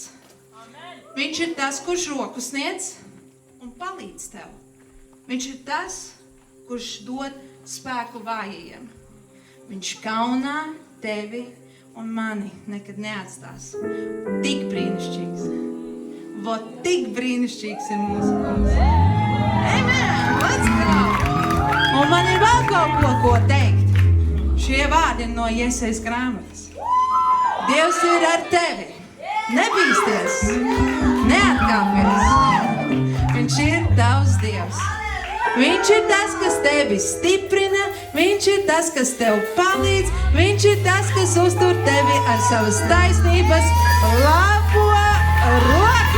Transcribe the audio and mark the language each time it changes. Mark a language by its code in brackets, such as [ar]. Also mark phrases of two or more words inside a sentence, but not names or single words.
[lv] Viņš ir tas, kurš roku sniedz un palīdz tev. Viņš ir tas, kurš dod spēku vājajiem. Viņš kaunā tevi un mani nekad neatstās. Tik brīnišķīgs. Vot tik brīnišķīgs ir mūsu kungs. [en] Amen! Let's go! [lv] Un man ir vēl kaut ko teikt. Šie vārdi ir no Jesajas grāmatas. Dievs ir ar tevi. Nebīsties. Neatkāpies. Viņš ir tavs Dievs. Viņš ir tas, kas tevi stiprina, viņš ir tas, kas tev palīdz, viņš ir tas, kas uztur tevi ar savas taisnības labo roku.